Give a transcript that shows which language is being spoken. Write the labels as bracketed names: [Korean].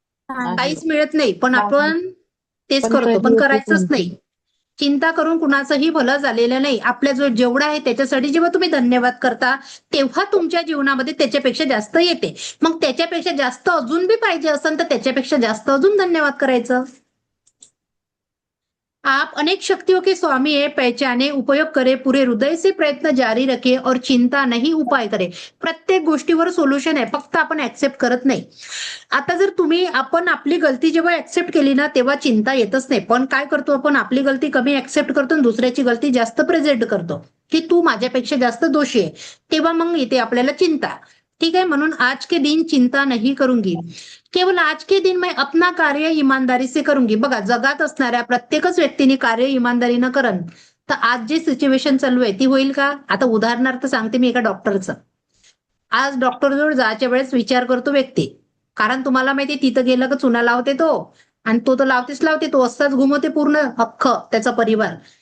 [Marathi] काहीच मिळत नाही, पण आपण तेच करतो, पण करायचंच नाही. चिंता करून कुणाचंही भलं झालेलं नाही. आपल्या जो जेवढं आहे त्याच्यासाठी जेव्हा तुम्ही धन्यवाद करता तेव्हा तुमच्या जीवनामध्ये त्याच्यापेक्षा जास्त येते. मग त्याच्यापेक्षा जास्त अजून बी पाहिजे असेल तर त्याच्यापेक्षा जास्त अजून धन्यवाद करायचं. [Hindi] आप अनेक शक्तियों के स्वामी है, पहचाने, उपयोग करे, पुरे हृदय से प्रयत्न जारी रखे और चिंता नहीं उपाय करे. [Marathi] प्रत्येक गोष्टीवर सोल्युशन आहे, फक्त आपण ऍक्सेप्ट करत नाही. आता जर आपण आपली गलती जेव्हा ऍक्सेप्ट केली ना तेव्हा चिंता येतच नाही. पण काय करतो आपण, आपली गलती कमी ऍक्सेप्ट करतो आणि दुसऱ्याची गलती जास्त प्रेझेंट करतो की तू माझ्यापेक्षा जास्त दोषी आहे. तेव्हा मग येते आपल्याला चिंता. ठीक आहे. [Hindi] म्हणून आज के दिन चिंता नहीं करूंगी, केवळ आज के दिन मैं अपना कार्य ईमानदारी से करूंगी. [Marathi] बघा, जगात असणाऱ्या प्रत्येकच व्यक्तीने कार्य इमानदारीनं करण तर आज जी सिच्युएशन चालू आहे ती होईल का? आता उदाहरणार्थ सांगते मी एका डॉक्टरचं. आज डॉक्टरजवळ जायच्या वेळेस विचार करतो व्यक्ती, कारण तुम्हाला माहिती तिथं गेलं का चुना लावते तो, आणि तो तर लावतेच लावते, तो असाच घुमवते पूर्ण अख्खं त्याचा परिवार.